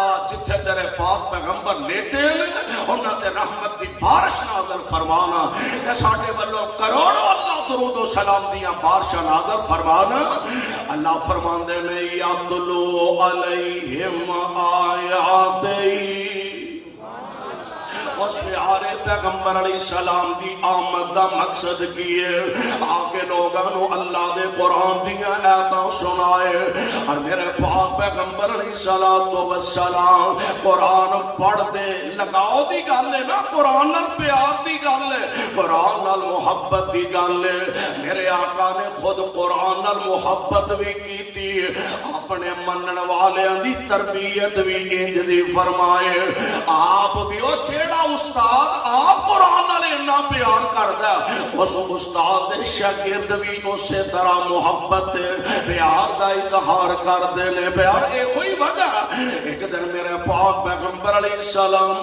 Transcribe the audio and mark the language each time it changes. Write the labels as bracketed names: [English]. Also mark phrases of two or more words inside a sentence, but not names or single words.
[Punjabi] جتھے تیرے پاک پیغمبر لیٹے انہاں تے رحمت دی بارش نازل فرمانا تے ساڈے والوں کروڑوں اللہ درود و سلام دیاں بارشاں نازل فرمانا اللہ فرماندے نے [Arabic] یاتلو علیہم آیاتہی [Punjabi] اس پیارے پیغمبر [Arabic] علیہ السلام [Punjabi] دی آمد دا مقصد کیے آگے لوگانو اللہ دے قرآن دیاں آیتاں سنائے اور میرے پاک پیغمبر [Arabic] علیہ السلام [Punjabi] قرآن پڑھ دے لگاؤ دی گل ہے نا قرآن نال پیار دی گل ہے قرآن نال محبت دی گل ہے میرے آقا نے خود قرآن نال محبت بھی کیتی اپنے منن والیاں دی تربیت بھی انج دی فرمائے آپ بھی وہ جیڑا استاد آپ قرآن نال اتنا پیار کردا اس استاد دے شاگرد بھی اسی طرح محبت پیار دا اظہار کردے نے پیار اے کوئی وجہ ایک دن میرے پاک پیغمبر [Arabic] علیہ السلام